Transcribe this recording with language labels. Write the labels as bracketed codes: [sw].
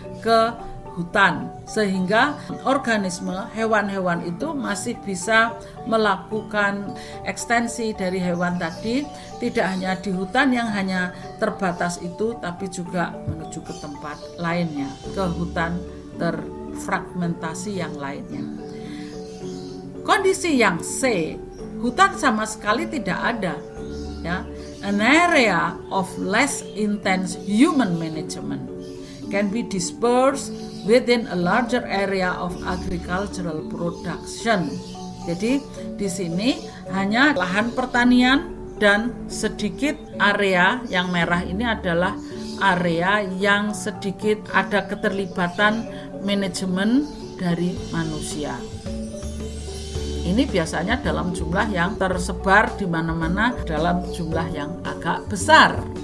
[id] ke hutan, sehingga organisme hewan-hewan itu masih bisa melakukan ekstensi dari hewan tadi, tidak hanya di hutan yang hanya terbatas itu, tapi juga menuju ke tempat lainnya, ke hutan terfragmentasi yang lainnya. Kondisi yang C, hutan sama sekali tidak ada, ya. [en] An area of less intense human management can be dispersed within a larger area of agricultural production. [id] Jadi di sini hanya lahan pertanian dan sedikit area yang merah ini adalah area yang sedikit ada keterlibatan manajemen dari manusia. Ini biasanya dalam jumlah yang tersebar di mana-mana dalam jumlah yang agak besar.